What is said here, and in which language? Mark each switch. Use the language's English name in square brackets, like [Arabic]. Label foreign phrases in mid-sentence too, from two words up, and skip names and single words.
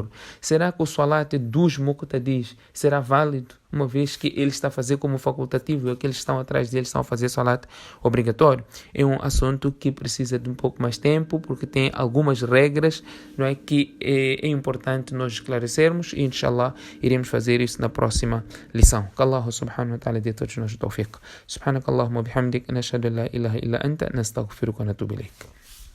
[Portuguese] Será que o salat dos muqtadis será válido, uma vez que ele está a fazer como facultativo e aqueles que estão atrás dele estão a fazer salat obrigatório? É um assunto que precisa de um pouco mais tempo, porque tem algumas regras, não é, que é importante nós esclarecermos, e inshallah iremos fazer isso na próxima lição. Que [Arabic] الله سبحانه وتعالى [Portuguese] dê a todos nós o tawfiq. [Arabic] سبحانك اللهم بحمدك نشهد أن لا إله إلا أنت نستغفرك ونتوب إليك.